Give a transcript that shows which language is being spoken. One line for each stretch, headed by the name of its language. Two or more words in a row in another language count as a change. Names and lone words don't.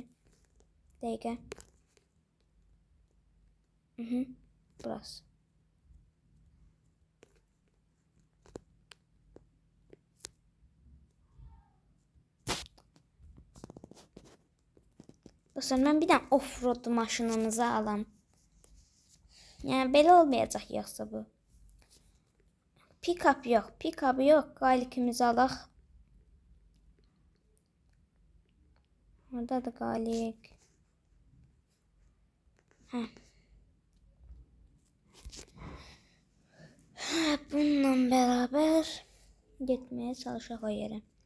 Azerbaijani: Dəqiqə. Burası. Dostlar, mən bir dənə off-road maşınımızı alam. Yəni belə olmayacaq yoxsa bu. Pick-up yox, pick-up yox. Qalikimizi alaq. Orada da qalik. Bununla beraber getməyə çalışaq o yerə.